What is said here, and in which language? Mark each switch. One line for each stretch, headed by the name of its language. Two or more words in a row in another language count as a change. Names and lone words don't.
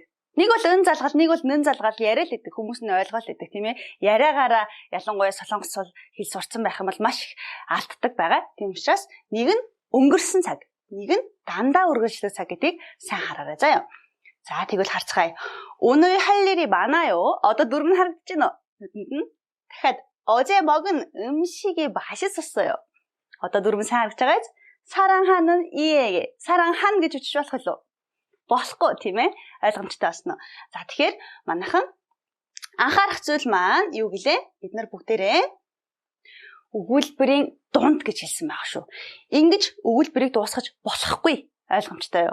Mongolian: Нэг бол ын залгал, нэг бол нэн залгал яриа л гэдэг хүмүүс нь ойлгоол гэдэг тийм ээ. Яриагаараа ялангуяа солонгос хэл сурцсан байх юм бол маш их алддаг байгаа. Тийм учраас нэг нь өнгөрсөн цаг, нэг нь дандаа үргэлжлэх цаг гэдгийг сайн хараарай заа юу. За тэгвэл харцгаая.
Korean: 오늘 할 일이 많아요.
Mongolian: Одоо дүрм нь харагдаж байна уу?
Korean: дахиад 어제 먹은 음식이 맛있었어요.
Mongolian: Одоо дүрм сайн харагдаж байгаа биз?
Korean: 사랑하는 이에게 사랑한
Mongolian: гэж үчиж болох уу? Болохгүй тийм ээ. ойлгомжтой байна уу? За тэгэхээр манайхан анхаарах зүйл маань юу гэлээ? Бид нар бүгдээрээ өгүүлбэрийн дунд гэж хэлсэн байгаа шүү. Ингэж өгүүлбэрийг дуусгаж болохгүй. ойлгомжтой юу?